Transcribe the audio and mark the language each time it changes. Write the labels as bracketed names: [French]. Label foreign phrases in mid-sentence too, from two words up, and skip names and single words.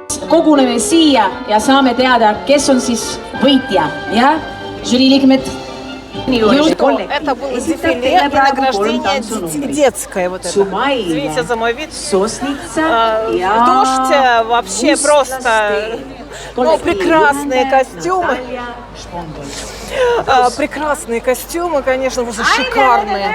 [Estonian] koguneme siia ja saame teada, kes on siis võitja, jah? Žürii liikmed. [Russian] Это было дефиле и награждение детское. Вот это. Извините за мой вид. Дождь вообще просто... Ну, прекрасные костюмы. Прекрасные костюмы, конечно, просто шикарные.